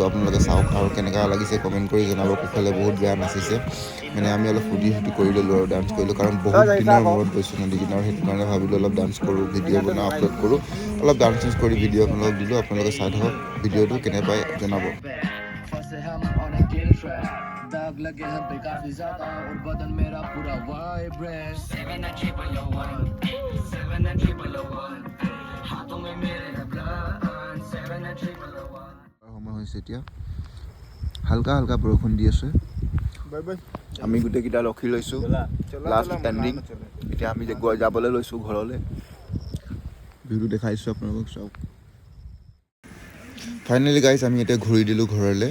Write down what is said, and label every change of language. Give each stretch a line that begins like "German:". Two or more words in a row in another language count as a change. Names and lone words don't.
Assamese: আপোনালোকে চাওক আৰু কেনেকুৱা লাগিছে কমেণ্ট কৰি জনাব। কুশলে বহুত বেয়া নাচিছে, আমি অলপ ফূৰ্তি কৰি ল'লোঁ আৰু ডান্স কৰিলোঁ, কাৰণ বহুত দিনৰ মূৰত গৈছোঁ নদী কিনাৰত, সেইটো কাৰণে ভাবিলোঁ অলপ ডান্স কৰোঁ, ভিডিঅ' বনাওঁ, আপলোড কৰোঁ। অলপ ডান্স চান্স কৰি ভিডিঅ' আপোনালোকক দিলোঁ, আপোনালোকে চাই থাকক ভিডিঅ'টো কেনে পায় জনাব।
Hindi: दाग लगे हैं पे काफी ज्यादा और बदन मेरा पूरा वाइब्रेंट 7 हाथों में मेरे लगन 7
Assamese: সময় হৈছে এতিয়া, হালকা হালকা বৰষুণ দি আছে। আমি গোটেইকেইটা ৰখি লৈছোঁ,
English: last standing.
Assamese: এতিয়া আমি যাবলৈ লৈছোঁ ঘৰলৈ। ভিউটো দেখাইছোঁ আপোনালোকক চাওক।
English: finally guys
Assamese: আমি এতিয়া ঘূৰি দিলোঁ ঘৰলৈ।